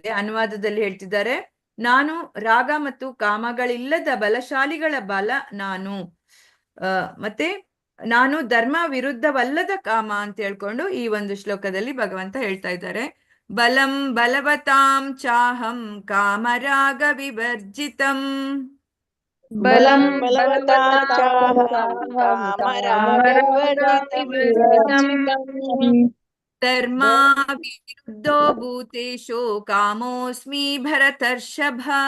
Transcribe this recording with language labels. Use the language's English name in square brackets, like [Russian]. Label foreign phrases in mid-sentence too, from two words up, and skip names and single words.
[Kannada] ಅನುವಾದದಲ್ಲಿ ಹೇಳ್ತಿದ್ದಾರೆ, ನಾನು ರಾಗ ಮತ್ತು ಕಾಮಗಳಿಲ್ಲದ ಬಲಶಾಲಿಗಳ ಬಲ ನಾನು, ಮತ್ತೆ ನಾನು ಧರ್ಮ ವಿರುದ್ಧವಲ್ಲದ ಕಾಮ ಅಂತ ಹೇಳ್ಕೊಂಡು ಈ ಒಂದು ಶ್ಲೋಕದಲ್ಲಿ ಭಗವಂತ ಹೇಳ್ತಾ ಇದ್ದಾರೆ. [Sanskrit] ಬಲಂ ಬಲವತಾಂ ಚಾಹಂ ಕಾಮರಾಗ ವಿವರ್ಜಿತಂ ಧರ್ಮ ವಿರುದ್ಧೋ ಭೂತೇಷು ಕಾಮೋಸ್ಮಿ ಭರತರ್ಷಭ